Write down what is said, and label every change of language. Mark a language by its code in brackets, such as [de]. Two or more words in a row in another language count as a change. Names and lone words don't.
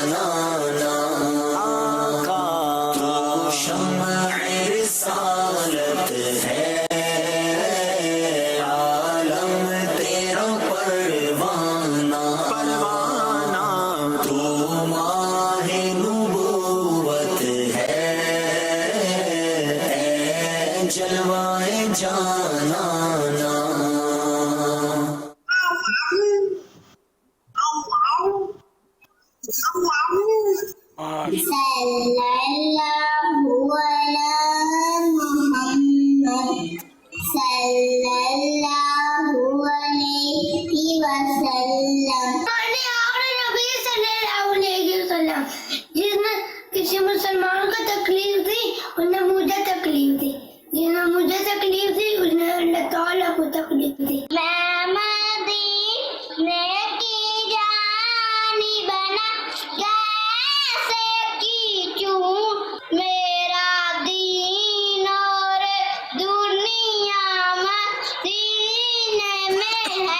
[ur] پروانہ آقا تو شمع رسالت ہے عالم تیرا پروانہ پروانہ تو ماہ نبوت ہے جلوہ جاناں [ar] صلى الله على محمد صلى الله عليه وسلم. [ur] جس نے کسی مسلمان کو تکلیف دی اس نے مجھے تکلیف دی، جس نے مجھے تکلیف دی اس نے اللہ تعالیٰ کو تکلیف دی. میں مدینے کی جانی بنا کیسے کیچوں میرا دین اور دنیا مدینے میں ہے.